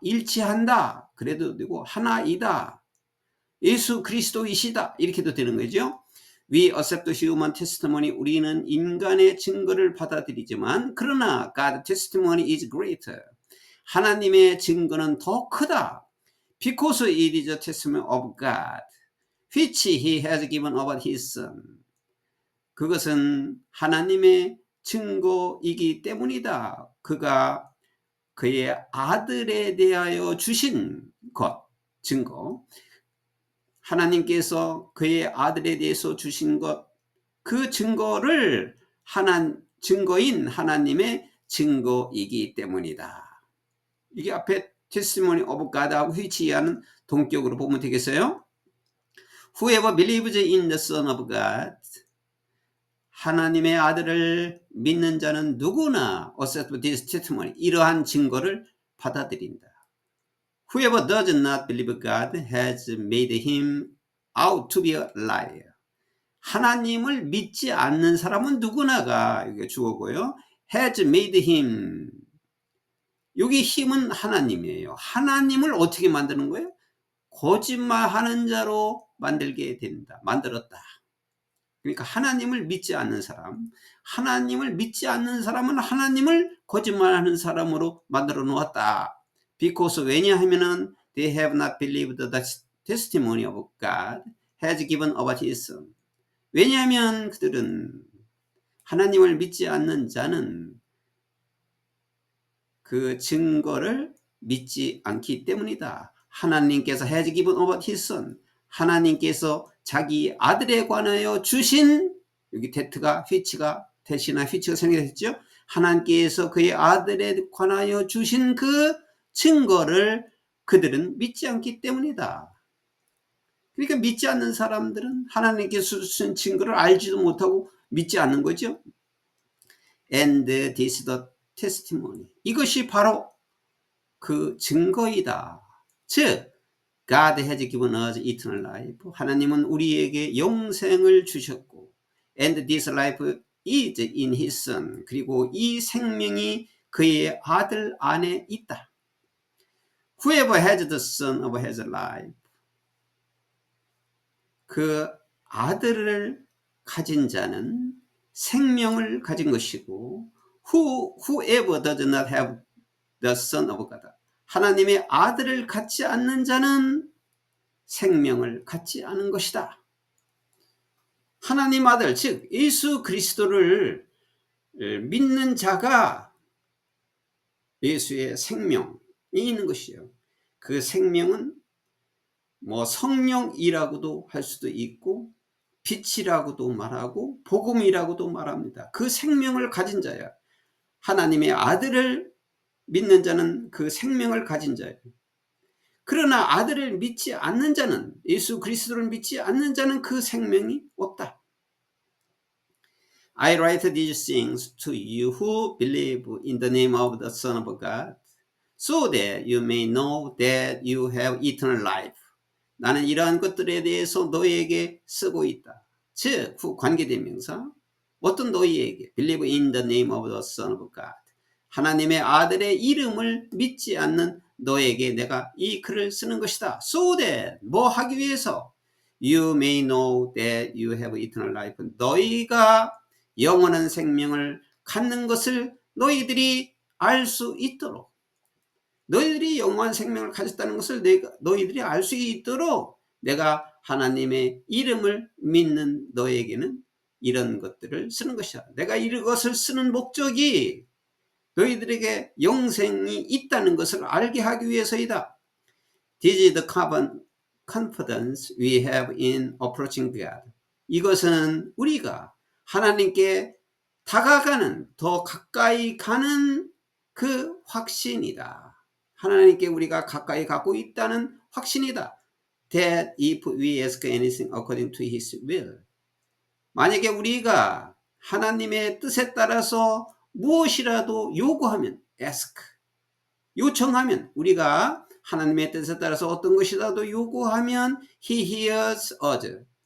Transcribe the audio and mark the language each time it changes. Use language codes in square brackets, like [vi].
[ko] 일치한다. 그래도 되고 하나이다. 예수 그리스도이시다. 이렇게도 되는 거죠. [en] We accept human testimony. [ko] 우리는 인간의 증거를 받아들이지만 그러나 [en] God testimony is greater. [ko] 하나님의 증거는 더 크다. [en] Because it is a testimony of God, which he has given about his son. [ko] 그것은 하나님의 증거이기 때문이다. 그가 그의 아들에 대하여 주신 것, 증거. 하나님께서 그의 아들에 대해서 주신 것, 그 증거를 증거인 하나님의 증거이기 때문이다. 이게 앞에 [en] testimony of God [ko] 하고 휘치하는 동격으로 보면 되겠어요? [en] Whoever believes in the Son of God, [ko] 하나님의 아들을 믿는 자는 누구나 [en] accept this testimony, [ko] 이러한 증거를 받아들인다. [en] Whoever does not believe God has made him out to be a liar. [ko] 하나님을 믿지 않는 사람은 누구나가, 이게 주어고요. [en] has made him. [ko] 여기 힘은 하나님이에요. 하나님을 어떻게 만드는 거예요? 거짓말하는 자로 만들게 된다. 만들었다. 그러니까 하나님을 믿지 않는 사람, 하나님을 믿지 않는 사람은 하나님을 거짓말하는 사람으로 만들어 놓았다. [en] Because [ko] 왜냐하면은 [en] they have not believed the testimony of God has given about his son. [ko] 왜냐하면 그들은 하나님을 믿지 않는 자는 그 증거를 믿지 않기 때문이다. 하나님께서 [en] has given over his son. [ko] 하나님께서 자기 아들에 관하여 주신, 여기 that가 which가 that이나 which가 생략했죠. 하나님께서 그의 아들에 관하여 주신 그 증거를 그들은 믿지 않기 때문이다. 그러니까 믿지 않는 사람들은 하나님께서 주신 증거를 알지도 못하고 믿지 않는 거죠. [en] And this is the testimony. [ko] 이것이 바로 그 증거이다. [en] 즉 God has given us eternal life. [ko] 하나님은 우리에게 영생을 주셨고 [en] and this life is in his son. [ko] 그리고 이 생명이 그의 아들 안에 있다. [en] Whoever has the son of has life. [ko] 그 아들을 가진 자는 생명을 가진 것이고 [en] whoever does not have the son of God. [ko] 하나님의 아들을 갖지 않는 자는 생명을 갖지 않은 것이다. 하나님 아들, 즉 예수 그리스도를 믿는 자가 예수의 생명이 있는 것이에요. 그 생명은 뭐 성령이라고도 할 수도 있고 빛이라고도 말하고 복음이라고도 말합니다. 그 생명을 가진 자야. 하나님의 아들을 믿는 자는 그 생명을 가진 자예요. 그러나 아들을 믿지 않는 자는, 예수 그리스도를 믿지 않는 자는 그 생명이 없다. [en] I write these things to you who believe in the name of the Son of God, so that you may know that you have eternal life. [ko] 나는 이러한 것들에 대해서 너희에게 쓰고 있다. 즉, 관계대명사. 어떤 너희에게 [en] believe in the name of the Son of God. [ko] 하나님의 아들의 이름을 믿지 않는 너에게 내가 이 글을 쓰는 것이다. [en] So that, [ko] 뭐 하기 위해서? [en] You may know that you have eternal life. [ko] 너희가 영원한 생명을 갖는 것을 너희들이 알 수 있도록. 너희들이 영원한 생명을 가졌다는 것을 너희들이 알 수 있도록 내가 하나님의 이름을 믿는 너에게는 이런 것들을 쓰는 것이다. 내가 이것을 쓰는 목적이 너희들에게 영생이 있다는 것을 알게 하기 위해서이다. [en] This is the confidence we have in approaching God. [ko] 이것은 우리가 하나님께 다가가는, 더 가까이 가는 그 확신이다. 하나님께 우리가 가까이 가고 있다는 확신이다. [en] That if we ask anything according to his will. [ko] 만약에 우리가 하나님의 뜻에 따라서 무엇이라도 요구하면, ask, 요청하면, 우리가 하나님의 뜻에 따라서 어떤 것이라도 요구하면 [en] he hears us.